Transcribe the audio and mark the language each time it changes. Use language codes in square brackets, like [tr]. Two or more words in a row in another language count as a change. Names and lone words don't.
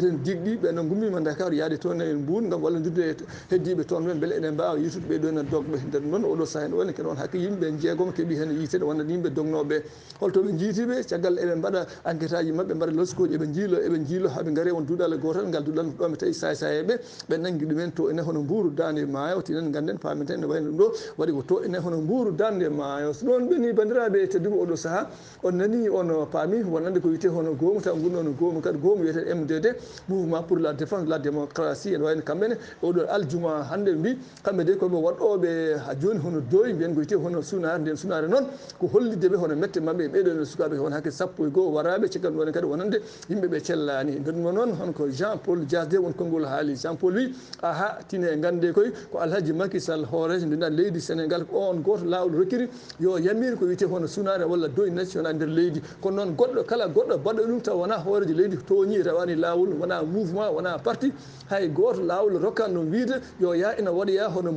[ff] mbiyeten digɗi ɓe no gummima Dakar yaade toon e Mbour gam wallodirde heddiɓe toon ɓe beele ene mbawa yitude ɓeɗo ene dogɓe nder noon oɗo saaha ene wayno kene won hakke yimɓe jeegom keeɓi hen yiitede wonno yimɓe dognoɓe holtoɓe jiitiɓe caggal eɓe mbaɗa enquête aji mabɓe mbaɗa loskoji eɓe jiilo haaɓe gaare won duuɗal gotal ngal duuɗal ɗon ɓe tawi sayeɓe ɓe nanggui ɗumen to ene hono Mbour dande maayo tinen ganden pamen tan ene wayno ɗum ɗo waɗi ko to ene hono Mbour dande maayo so ɗon ɓeni bandiraɓe tedduɓe oɗo saaha on nani on paami wonande ko wiyete hono goomu taw gonno hono goomu kadi goomu wiyete MDD [fr] mouvement pour la défense de la démocratie [ff] ene wayno kamɓene oɗo aljuma hande mbi kamɓe de koɓe waɗɗoɓe ha joni hono doyi mbiyen ko wiyete hono sunare nden sunare noon ko holliddeɓe hono mette mabɓe ɓeɗo ne sukaɓe won hakke sappo e goho waraɓe caggal ɗon kadi wonande yimɓeɓe cellani nder ɗum noon hono ko Jean Paul Dias de won konngol haali Jean Paul wi aha tine gande koye ko Alhaji Macky Sall hoorejo mbiɗa leydi Sénégal ko on goto lawol rokkiri yo yamir ko wiyete hono sunare walla doyi national nder leydi kono noon goɗɗo kala goɗɗo baɗɗo ɗum taw wona hoorejo leydi toñi rawani lawol wona mouvement wona parti hay goto lawol rokkanno wiide yo ya ina waɗoya hono mouvement